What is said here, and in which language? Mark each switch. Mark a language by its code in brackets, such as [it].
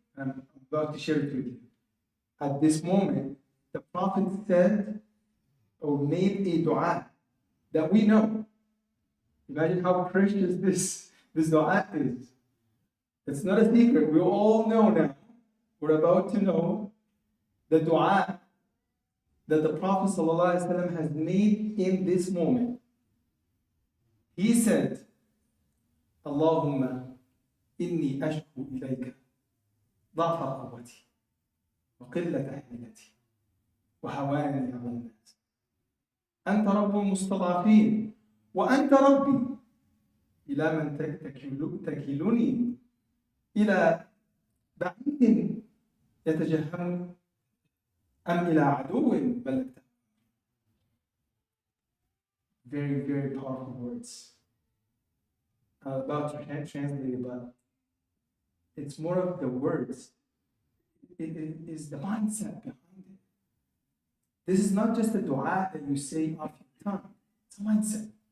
[en] I'm about to share it with you. At this moment, the Prophet said or made a dua that we know. Imagine how precious this dua is. It's not a secret. We all know now. We're about to know the dua that the Prophet ﷺ has made in this moment. [ar] He said, Allahumma inni ashku ilayka ضعف قوتي وقلة حيلتي وهواني على الناس أنت رب المستضعفين وأنت ربي إلى من تكلني إلى بعيد يتجهم أم إلى عدو بلغته. [en] Very, very powerful words. I'm about to translate it, but it's more of the words. It is the mindset behind it. This is not just a dua that you say off your tongue. It's a mindset.